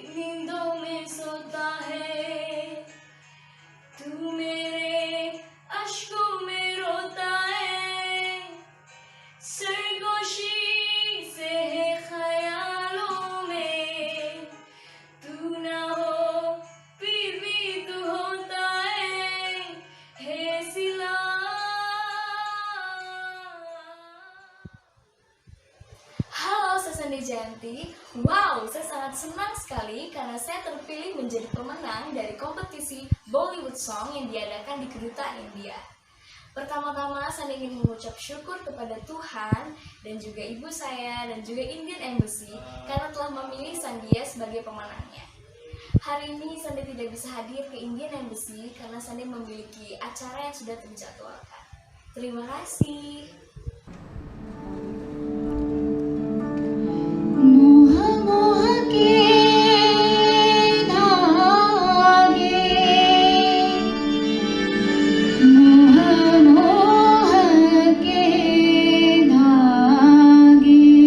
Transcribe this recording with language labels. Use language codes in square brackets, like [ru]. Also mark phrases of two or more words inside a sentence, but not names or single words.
[hi] नींदों में सोता है, तू मेरे अश्कों में रोता है, सरगोशी से है ख्यालों में, तू ना हो फिर भी तू होता है सिला। [id] Halo, saya Sandhya Jayanti. Wow, saya sangat senang sekali karena saya terpilih menjadi pemenang dari kompetisi Bollywood Song yang diadakan di Kedutaan India. Pertama-tama saya ingin mengucap syukur kepada Tuhan dan juga ibu saya dan juga Indian Embassy karena telah memilih Sandhya sebagai pemenangnya. Hari ini Sandhya tidak bisa hadir ke Indian Embassy karena Sandhya memiliki acara yang sudah terjadwalkan. Terima kasih. [hi] मोह मोह के धागे, मोह मोह के धागे,